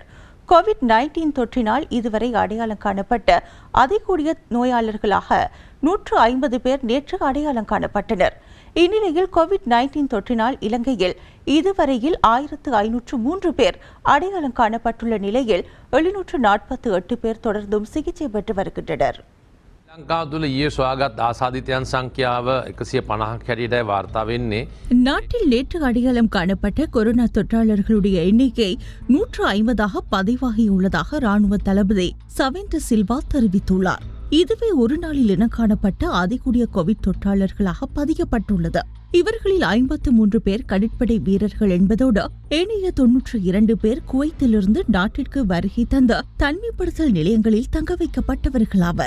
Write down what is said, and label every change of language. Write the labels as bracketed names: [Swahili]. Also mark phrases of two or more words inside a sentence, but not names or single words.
[Tamil] கோவிட்-19 தொற்றினால் இதுவரை அடையாளம் காணப்பட்ட அதிகூடிய நோயாளர்களாக 150 பேர் நேற்று அடையாளம் காணப்பட்டனர். இந்நிலையில் கோவிட்-19 தொற்றினால் இலங்கையில் இதுவரையில் 1503 பேர் அடையாளம் காணப்பட்டுள்ள நிலையில் 748 பேர் தொடர்ந்தும் சிகிச்சை பெற்று வருகின்றனர். [Sinhala] ලංකාව තුළ ඊයේ සොයාගත් ආසාදිතයන් සංඛ්‍යාව 150ක් හැටියට වාර්තා වෙන්නේ. [Tamil] நாட்டில் நேற்று அடையாளம் காணப்பட்ட கொரோனா தொற்றாளர்களுடைய எண்ணிக்கை 150ஆக பதிவாகியுள்ளதாக ராணுவ தளபதி சவேந்திர சில்வா தெரிவித்துள்ளார். இதுவே ஒரு நாளில் என காணப்பட்ட அதிகூடிய கோவிட் தொற்றாளர்களாக பதியப்பட்டுள்ளது. இவர்களில் 53 பேர் கடற்படை வீரர்கள் என்பதோடு ஏனைய 92 பேர் குவைத்திலிருந்து நாட்டிற்கு வருகை தந்த தனிமைப்படுத்தல் நிலையங்களில் தங்க வைக்கப்பட்டவர்களாவர்.